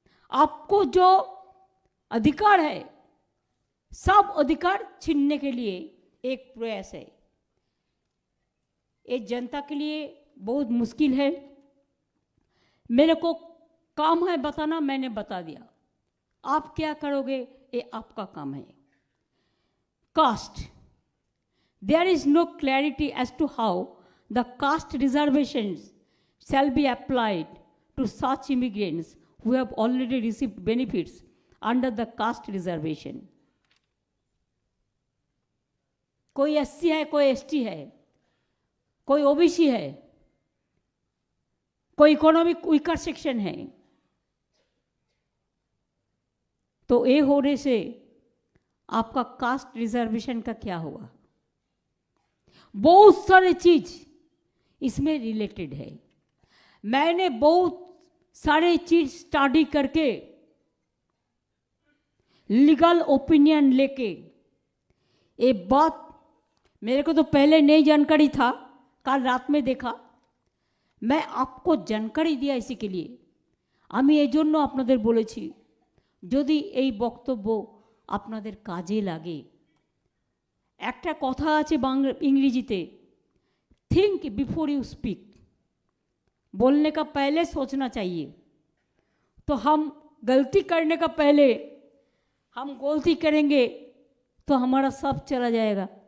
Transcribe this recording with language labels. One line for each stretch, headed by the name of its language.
Hindi: आपको जो अधिकार है, सब अधिकार छीनने के लिए एक प्रयास है। ये जनता के लिए बहुत मुश्किल है। मेरे को काम है बताना, मैंने बता दिया। आप क्या करोगे ये आपका काम है।
English: Caste, there is no clarity as to how the caste reservations shall be applied to such immigrants who have already received benefits under the caste reservation.
Hindi: कोई एससी है, कोई एसटी है, कोई ओबीसी है, कोई इकोनॉमिक वीकर सेक्शन है, तो ये होने से आपका कास्ट रिजर्वेशन का क्या होगा? बहुत सारे चीज इसमें रिलेटेड है। मैंने बहुत सारे चीज स्टडी करके लीगल ओपिनियन लेके, ये बात मेरे को तो पहले नहीं जानकारी था, कल रात में देखा, मैं आपको जानकारी दिया इसी के लिए।
Bangla: আমি এই জন্য আপনাদের বলেছি যদি এই বক্তব্য আপনাদের কাজে লাগে। একটা কথা আছে Bangla इंग्लिजीते,
English: think before you speak,
Hindi: बोलने का पहले सोचना चाहिए। तो हम गलती करने का पहले हम गलती करेंगे तो हमारा सब चला जाएगा।